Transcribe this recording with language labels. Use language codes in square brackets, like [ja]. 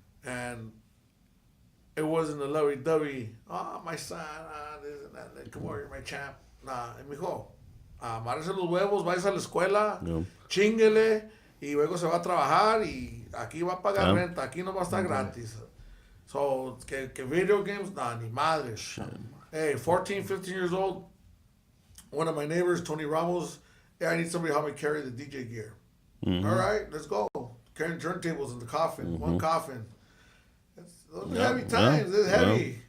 [en] And it wasn't a lovey-dovey. My son, this and that. Come over, you're my champ. [es] Nah, mijo, amárrese los huevos, vayas a la escuela, chinguele, y luego se va a trabajar, y aquí va a pagar renta, aquí no va a estar gratis. So, que [en] video games, [es] nah, ni madres. [en] Hey, 14, 15 years old, one of my neighbors, Tony Ramos, I need somebody to help me carry the DJ gear. All right, let's go. Carrying turntables in the coffin, one coffin. Those are heavy times. It's heavy.